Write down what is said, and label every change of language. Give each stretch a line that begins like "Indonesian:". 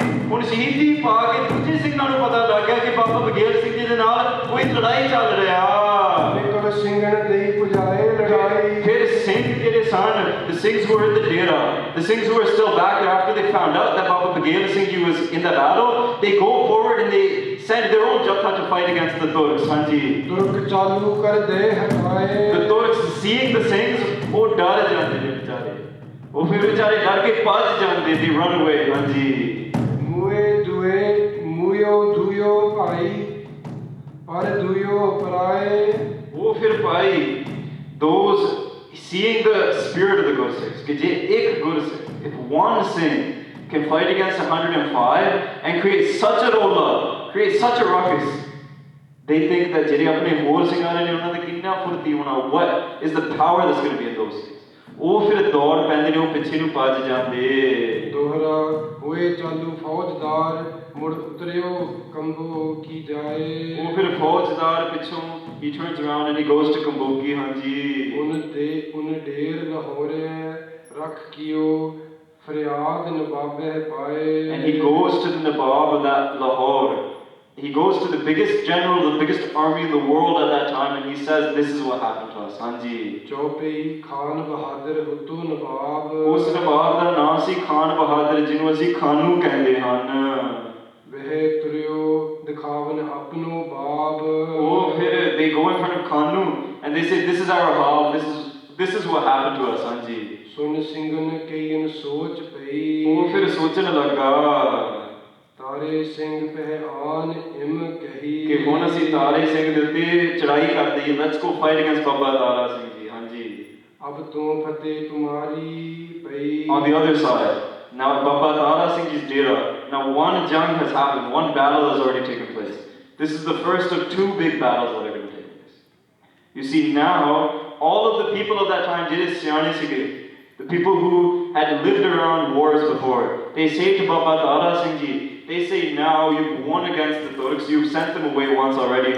Punjabi: ਹੁਣ ਸ਼ਹੀਦੀ ਪਾ ਕੇ ਦੂਜੇ ਸਿੰਘਾਂ ਨੂੰ ਪਤਾ ਲੱਗ ਗਿਆ ਕਿ Baba Bghel Singh ਜੀ ਦੇ ਨਾਲ ਕੋਈ ਲੜਾਈ ਚੱਲ ਰਿਹਾ। ਨਿਕਲ ਸਿੰਘਣ ਦੇ ਪੁਜਾਏ ਲੜਾਈ ਫਿਰ ਸਿੰਘ ਜਿਹੜੇ ਸਨ,
English: the Singhs who were in the dera, the Singhs who were still back there after they found out that Baba Bghel Singh ji was in the battle, they go forward and they send their own Jatha to fight against the Turks.
Punjabi: Hanji, ਤੁਰਕ ਚਾਲੂ ਕਰ ਦੇ ਹਟਾਏ
English: the Turks seeing the Singhs,
Punjabi: ਉਹ ਡਰ ਜਾਂਦੇ ਨੇ ਵਿਚਾਰੇ, ਉਹ ਫਿਰ ਵਿਚਾਰੇ ਡਰ ਕੇ ਭੱਜ ਜਾਂਦੇ,
English: they run away.
Punjabi: ਹਾਂਜੀ, ਮੂਏ ਦੁਏ ਮੂਇਓ ਦੁਇਓ ਭਾਈ ਪਰ ਦੁਇਓ ਪਰਾਏ ਉਹ ਫਿਰ ਭਾਈ
English: those seeing the spirit of the Gursikhs,
Punjabi: ਕਿ ਜੇ ਇੱਕ
English: Gursikh, if one Singh can fight against 105 and create such a rolla, create such a ruckus, they think that
Punjabi: ਜਿਹੜੇ ਆਪਣੇ ਹੋਰ ਸਿੰਘ ਆ ਰਹੇ ਨੇ ਉਹਨਾਂ ਦਾ ਕਿੰਨਾ ਫੁਰਤੀ ਹੋਣਾ,
English: what is the power that's going to be in those Sikhs।
Punjabi: ਉਹ ਫਿਰ ਦੌੜ ਪੈਂਦੇ ਨੇ, ਉਹ ਪਿੱਛੇ ਨੂੰ ਭੱਜ ਜਾਂਦੇ। ਦੋਹਰਾ ਹੋਏ ਚਾਲੂ ਫੌਜਦਾਰ ਮੁੜ ਉਤਰਿਓ ਕੰਬੋ ਕੀ ਜਾਏ ਉਹ ਫਿਰ ਫੌਜਦਾਰ ਪਿੱਛੋਂ
English: he turns around and he goes to Kamboki।
Punjabi: ਹਾਂਜੀ, ਉਨ ਢੇਰ ਲਾਹੌਰੇ ਰੱਖ ਕੀਓ ਫਰਿਆਦ ਨਵਾਬੇ ਪਾਏ
English: and he goes to the Nawab of that Lahore, he goes to the biggest general, the biggest army in the world at that time, and he says this is what happened to us।
Punjabi: ਹਾਂਜੀ, ਚੌਪਈ ਖਾਨ ਬਹਾਦਰ ਹੁੱਤੂ ਨਵਾਬ ਉਸ ਨਵਾਬ ਦਾ ਨਾਮ ਸੀ ਖਾਨ ਬਹਾਦਰ, ਜਿਹਨੂੰ ਅਸੀਂ ਖਾਨੂ ਕਹਿੰਦੇ ਹਨ। ਵਹਿ ਤੁਰਿਓ ਦਿਖਾਵਨ ਆਪਣੋ ਬਾਬ ਉਹ ਫਿਰ
English: they go in front of Khanu and they say this is our hal, this is what happened to us।
Punjabi: ਹਾਂਜੀ, ਸੁਨ ਸਿੰਘਨ ਕਈਨ ਸੋਚ ਪਈ ਉਹ ਫਿਰ ਸੋਚਣ ਲੱਗਾ ਤਾਰੇ ਸਿੰਘ ਪਹਿ ਆਨ ਇਮ ਕਹੀ ਕਿ ਹੁਣ ਅਸੀਂ ਤਾਰੇ ਸਿੰਘ ਦੇ ਉੱਤੇ ਚੜਾਈ ਕਰ ਦਈਏ,
English: let's go fight against
Punjabi: ਬਾਬਾ ਤਾਰਾ ਸਿੰਘ ਜੀ। ਹਾਂਜੀ, ਅਬ ਤੋਂ ਫਤਿਹ ਤੁਮਾਰੀ ਪਈ
English: on the other side, now Baba Tara Singh Ji's dera, now one jang has happened, one battle has already taken place. This is the first of two big battles that are going to take place. You see, now all of the people of that time,
Punjabi: ਜਿਹੜੇ ਸਿਆਣੇ ਸੀਗੇ,
English: the people who had lived around wars before, they say to Baba Tara Singh Ji, they say now you've won against the Turks, you've sent them away once already।